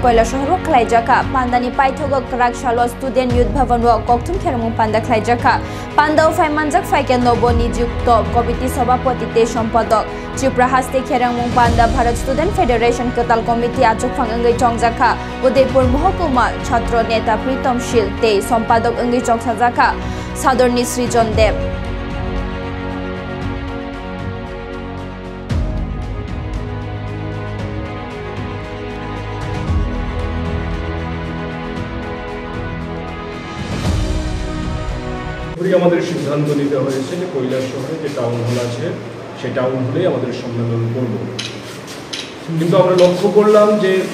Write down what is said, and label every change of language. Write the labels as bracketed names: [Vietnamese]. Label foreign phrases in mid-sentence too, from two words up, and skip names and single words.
[Kok Borok] koila shohrok khlaijaka panda ni paithogok krakshalo student youth bhavan ro koktum kheramung panda khlaijaka panda ofai manjak faike nobo nijukto committee sabapati te sampadok Tripura haste kheramung panda Bharat Student Federation kotal committee achuk phangangai chongjaka Udaipur Mahokuma chhatro neta Pritam Shil te sampadok angai chongsajaka Sadorni Srijon Dev [Bangla] আমাদের সিদ্ধান্ত নিতে হয়েছে যে কৈলাস শহরে যে টাউন হল আছে সেই টাউন হলেই আমাদের সম্মেলন করব কিন্তু আমরা লক্ষ্য করলাম যে